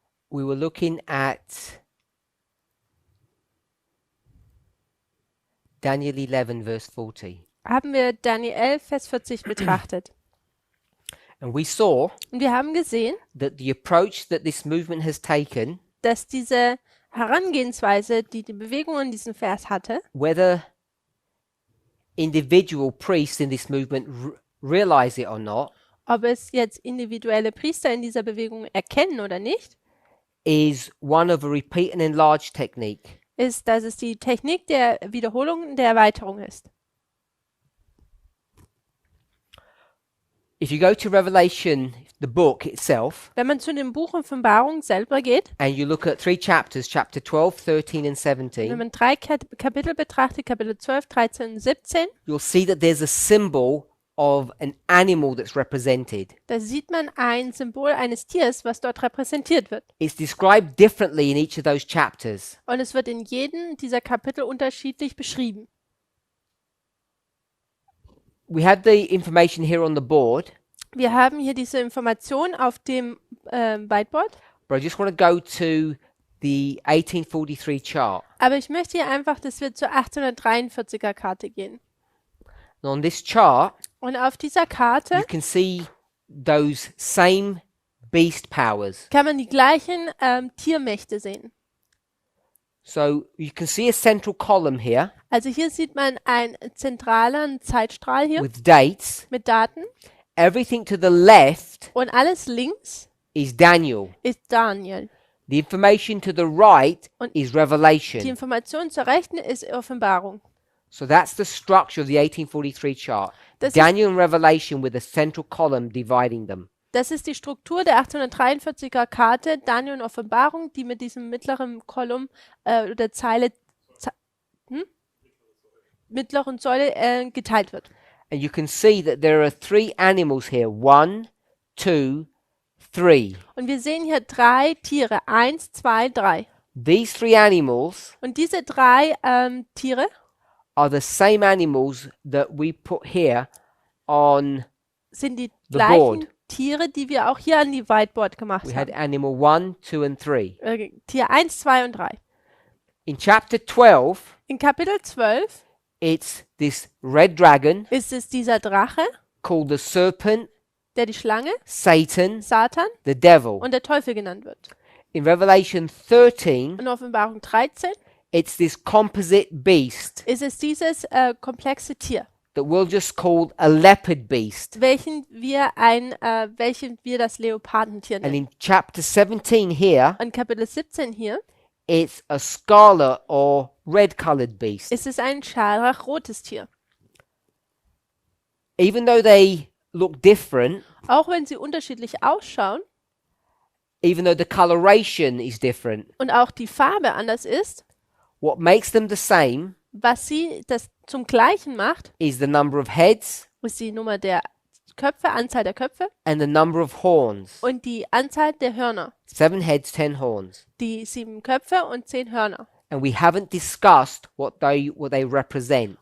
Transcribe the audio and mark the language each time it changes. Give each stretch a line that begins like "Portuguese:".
English: we were looking at Daniel 11, verse 40.
German: haben wir Daniel 11, Vers 40 betrachtet.
English: And we saw
German: Und wir haben gesehen,
English: that the approach that this movement has taken,
German: dass diese Herangehensweise, die die Bewegung in diesem Vers hatte,
English: whether individual priests in this movement realize it or not,
German: ob es jetzt individuelle Priester in dieser Bewegung erkennen oder nicht,
English: is one of a repeat and enlarge technique.
German: ist, dass es die Technik der Wiederholung und der Erweiterung ist.
English: If you go to Revelation, the book itself,
German: Wenn man zu dem Buch Offenbarung selber geht,
English: and you look at 3 chapters, chapter 12, 13 and
German: wenn
English: 17,
German: man 3 Kapitel betrachtet, Kapitel 12, 13 und 17,
English: you'll see that there's a symbol of an animal that's represented.
German: da sieht man ein Symbol eines Tiers, was dort repräsentiert wird.
English: It's described differently in each of those chapters.
German: Und es wird in jedem dieser Kapitel unterschiedlich beschrieben.
English: We have the information here on the board,
German: Wir haben hier diese Information auf dem Whiteboard,
English: but I just want to go to the 1843 chart.
German: aber ich möchte hier einfach, dass wir zur 1843er Karte gehen.
English: And on this chart,
German: Und auf dieser Karte
English: you can see those same beast powers.
German: kann man die gleichen Tiermächte sehen.
English: So you can see a central column here
German: Also hier sieht man einen zentralen Zeitstrahl hier
English: with dates.
German: mit Daten
English: Everything to the left
German: und alles links
English: is Daniel.
German: ist Daniel.
English: The information to the right
German: Und
English: is
German: die
English: Revelation.
German: Information zur Rechten ist Offenbarung.
English: So that's the structure of the 1843 chart.
German: Das ist,
English: Daniel and Revelation with a central column dividing them.
German: das ist die Struktur der 1843er Karte, Daniel und Offenbarung, die mit diesem mittleren Kolumn oder Zeile, mittleren Säule geteilt wird.
English: And you can see that there are 3 animals here. 1, 2, 3.
German: Und wir sehen hier 3 Tiere. 1, 2, 3.
English: These 3 animals
German: Und diese 3 Tiere
English: are the same animals that we put here on
German: sind die
English: the
German: gleichen
English: board.
German: Tiere, die wir auch hier an die Whiteboard gemacht
English: We had
German: haben.
English: animal 1, 2 and 3.
German: Tier 1, 2 und 3.
English: In chapter 12,
German: In Kapitel 12
English: it's this red dragon
German: ist es dieser Drache,
English: called the serpent,
German: der die Schlange,
English: Satan,
German: Satan
English: the devil.
German: und der Teufel genannt wird.
English: In Revelation 13,
German: In Offenbarung 13
English: it's this composite beast
German: ist es dieses komplexe Tier,
English: that we'll just call a leopard beast.
German: welchen wir das Leopardentier
English: And
German: nennen.
English: in chapter 17 here,
German: In Kapitel 17 hier
English: it's a scarlet or red-colored beast.
German: ist es ein scharlachrotes Tier.
English: Even though they look different,
German: Auch wenn sie unterschiedlich ausschauen
English: even though the coloration is different,
German: und auch die Farbe anders ist,
English: what makes them the same
German: was sie das zum Gleichen macht,
English: is the number of heads
German: ist die Nummer der Köpfe, Anzahl der Köpfe
English: and the number of horns.
German: und die Anzahl der Hörner.
English: 7 heads, 10 horns.
German: Die 7 Köpfe und 10 Hörner.
English: And we haven't discussed what they represent.